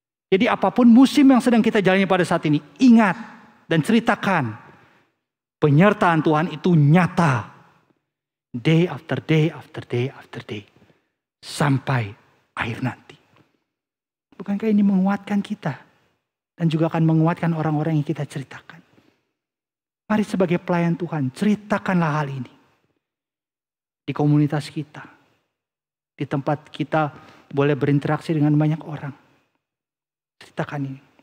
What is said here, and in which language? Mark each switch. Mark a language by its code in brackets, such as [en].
[id] Jadi apapun musim yang sedang kita jalani pada saat ini, ingat dan ceritakan. Penyertaan Tuhan itu nyata. [en] Day after day after day after day. [id] Sampai akhir nanti. Bukankah ini menguatkan kita? Dan juga akan menguatkan orang-orang yang kita ceritakan. Mari sebagai pelayan Tuhan, ceritakanlah hal ini. Di komunitas kita. Di tempat kita boleh berinteraksi dengan banyak orang. Ceritakan ini.